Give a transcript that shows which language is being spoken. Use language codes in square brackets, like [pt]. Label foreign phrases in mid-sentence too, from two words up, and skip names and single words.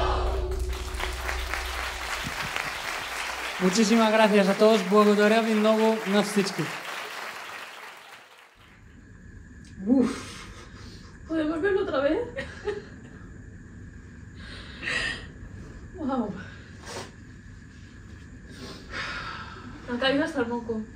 [es] Muchísimas gracias a todos. [bg] Благодаря ви много на всички. [es] ¿Podemos verlo otra vez? Wow. Ha caído hasta el moco.